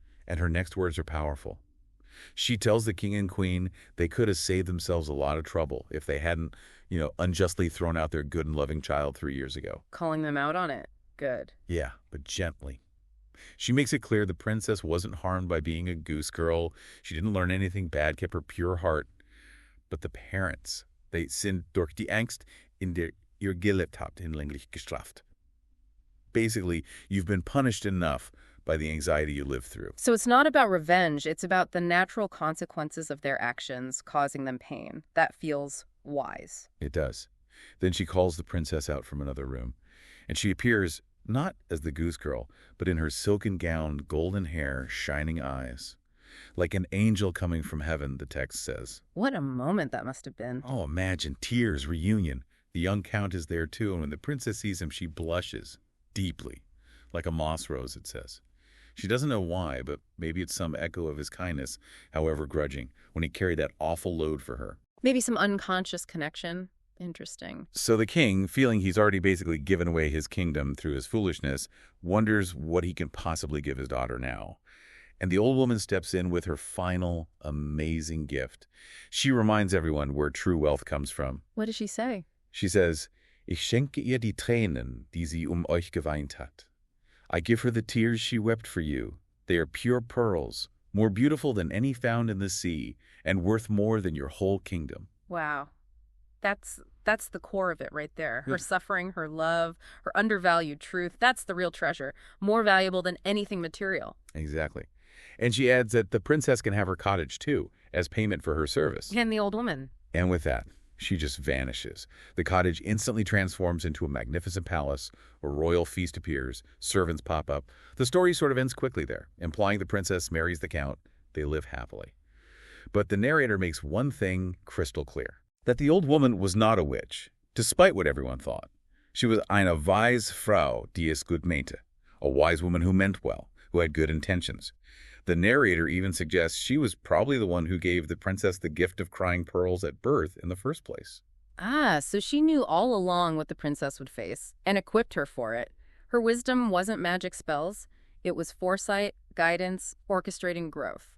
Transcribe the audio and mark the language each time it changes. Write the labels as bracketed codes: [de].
[en] And her next words are powerful. She tells the king and queen they could have saved themselves a lot of trouble if they hadn't, unjustly thrown out their good and loving child 3 years ago. Calling them out on it. Good. Yeah, but gently. She makes it clear the princess wasn't harmed by being a goose girl. She didn't learn anything bad, kept her pure heart. But the parents, they [de] sind durch die Angst in der ihr gelebt habt hinlänglich gestraft. [en] Basically, you've been punished enough by the anxiety you lived through. So it's not about revenge. It's about the natural consequences of their actions causing them pain. That feels wise. It does. Then she calls the princess out from another room, and she appears not as the Goose Girl, but in her silken gown, golden hair, shining eyes. Like an angel coming from heaven, the text says. What a moment that must have been. Oh, imagine, tears, reunion. The young count is there too, and when the princess sees him, she blushes deeply, like a moss rose, it says. She doesn't know why, but maybe it's some echo of his kindness, however grudging, when he carried that awful load for her. Maybe some unconscious connection. Interesting. So the king, feeling he's already basically given away his kingdom through his foolishness, wonders what he can possibly give his daughter now. And the old woman steps in with her final, amazing gift. She reminds everyone where true wealth comes from. What does she say? She says, [de] Ich schenke ihr die Tränen, die sie euch geweint hat. [en] I give her the tears she wept for you. They are pure pearls, more beautiful than any found in the sea, and worth more than your whole kingdom. Wow. That's the core of it right there. Her suffering, her love, her undervalued truth. That's the real treasure. More valuable than anything material. Exactly. And she adds that the princess can have her cottage, too, as payment for her service. And the old woman. And with that, she just vanishes. The cottage instantly transforms into a magnificent palace. A royal feast appears. Servants pop up. The story sort of ends quickly there, implying the princess marries the count. They live happily. But the narrator makes one thing crystal clear. That the old woman was not a witch, despite what everyone thought. She was [de] eine weise Frau, die es gut meinte. [en] A wise woman who meant well, who had good intentions. The narrator even suggests she was probably the one who gave the princess the gift of crying pearls at birth in the first place. Ah, so she knew all along what the princess would face and equipped her for it. Her wisdom wasn't magic spells. It was foresight, guidance, orchestrating growth.